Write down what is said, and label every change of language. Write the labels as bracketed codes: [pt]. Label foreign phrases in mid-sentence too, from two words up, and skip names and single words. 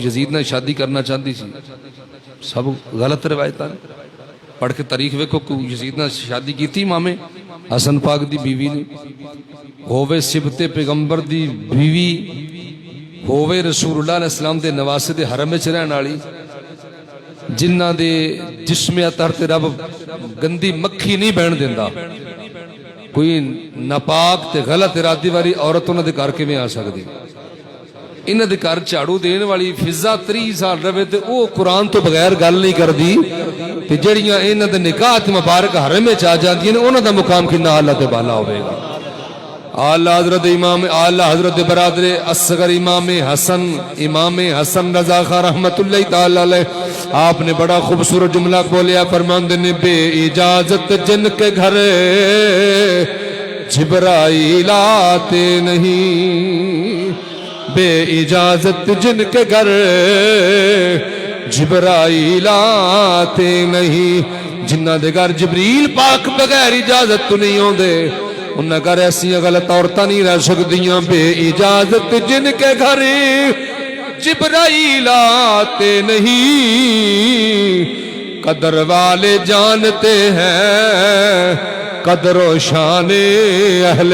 [pa] یزید نے شادی کرنا چاہتی سی، سب غلط روایت ہے، پڑھ کے تاریخ ویکھو کہ یزید نے شادی کی تھی امام حسن پاک دی بیوی نے، ہووے سبت پیغمبر دی بیوی، ہووے رسول اللہ [ar] علیہ السلام [pa] دے نواسے دے حرم وچ رہن والی، جنہ دے جسم اطہر تے رب گندی مکھی نہیں بہن دیندا، کوئی ناپاک تے غلط ارادی والی عورت انہاں دے گھر کیویں آ سکدی؟ انہاں دے گھر جھاڑو دین والی فضا 30 سال رہے تے او قرآن تو بغیر گل نہیں کردی، تے جڑیاں انہاں دے نکاح تے مبارک حرم وچ آ جاندیاں نے انہاں دا مقام کنا اعلیٰ تے بالا ہوے گا۔ اعلیٰ حضرت امام اعلیٰ حضرت برادر اصغر امام حسن رضا خان [ar] رحمت اللہ تعالی علیہ، [pa] آپ نے بڑا خوبصورت جملہ بولیا، فرماندے نے [ur] بے اجازت جن کے گھر جبرائیل آتے نہیں، بے اجازت جن کے گھر جبرائیل آتے نہیں، [pa] جنہ دے گھر جبریل پاک بغیر اجازت تو نہیں ہوندے، انہاں گھر ایسی غلط عورتاں نہیں رہ سکدیاں، [ur] بے اجازت جن کے گھر جبرائیل آتے نہیں، قدر والے جانتے ہیں قدر و شان اہل